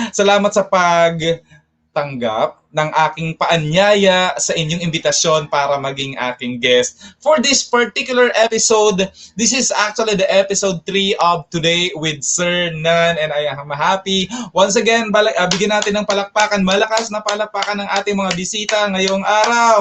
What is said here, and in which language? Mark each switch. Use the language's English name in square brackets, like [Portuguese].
[Filipino] Salamat sa pagtanggap ng aking paanyaya sa inyong imbitasyon para maging aking guest. [English] For this particular episode, this is actually the episode 3 of Today with Sir Nan, and I am happy. [Filipino] Once again, bigyan natin ng palakpakan, malakas na palakpakan ng ating mga bisita ngayong araw.